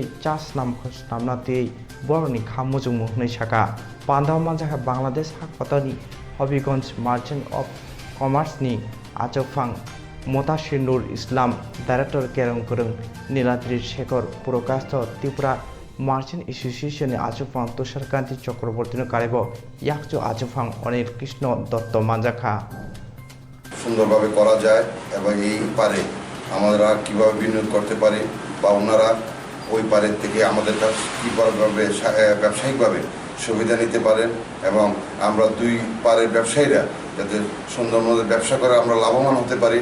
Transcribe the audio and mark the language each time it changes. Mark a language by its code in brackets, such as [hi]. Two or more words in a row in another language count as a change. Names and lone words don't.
[trp] चास नामखौ नामना तै बरनि खामुजुं मुहनै साका पान्दाव मानजाखा बांग्लादेश हाखतनि हबिगंज मार्चेन्ट अफ कमार्सनि आजफां मोताशिर नुर इस्लाम डायरेक्टर केरं गोरों नीलाद्रि शेखर पुरकास्त त्रिपुरा मार्चेन्ट एसोसिएशन आजफां तुषारकान्ति चक्रवर्ती कारेब याकचु आजफां अनिल कृष्ण दत्त मानजाखा [bn] সুন্দরভাবে করা যায় এবং এই পারে আমরা কীভাবে বিনিয়োগ করতে পারি বা ওনারা ওই পারের থেকে আমাদের কাছে কীভাবে ব্যবসায়িকভাবে সুবিধা নিতে পারেন এবং আমরা দুই পারের ব্যবসায়ীরা যাতে সুন্দর মতো ব্যবসা করে আমরা লাভবান হতে পারি।